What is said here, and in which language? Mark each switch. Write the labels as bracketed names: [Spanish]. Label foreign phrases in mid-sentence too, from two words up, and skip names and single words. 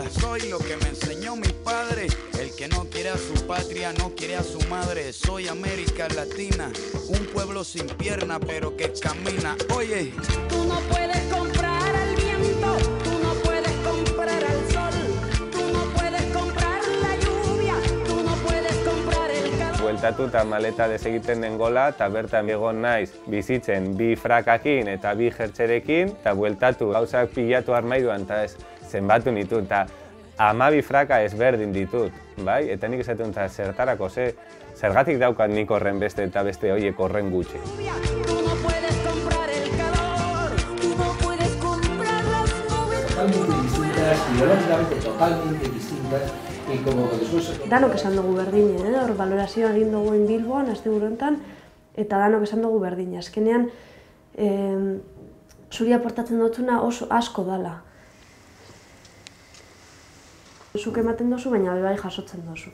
[Spanish] Soy lo que me enseñó mi padre, el que no quiere a su patria, no quiere a su madre. Soy América Latina, un pueblo sin pierna pero que camina. Oye, tú no puedes comprar al viento, tú no puedes comprar al sol, tú no puedes comprar la lluvia, tú no puedes comprar el calor. [Basque] Bueltatu eta maleta desegiten den gola, eta bertan egon naiz bizitzen bi frakakin eta bi jertxerekin, eta bueltatu gauzak pilatu armairuan, eta ez zenbatu nitut, eta 12 fraka ezberdin ditut, bai? Eta nik esaten dut, zertarako, zergatik daukat nik horren beste eta beste horiek horren gutxi. [Spanish] Totalmente distintas y como después... [Basque] Danok esan dugu berdine, hor balorazioa egin dugu Bilboan, asteburu honetan, eta danok esan dugu berdine. Azkenean, zuri aportatzen dutuna oso asko dala. Zuk ematen duzu, baina bai jasotzen duzu.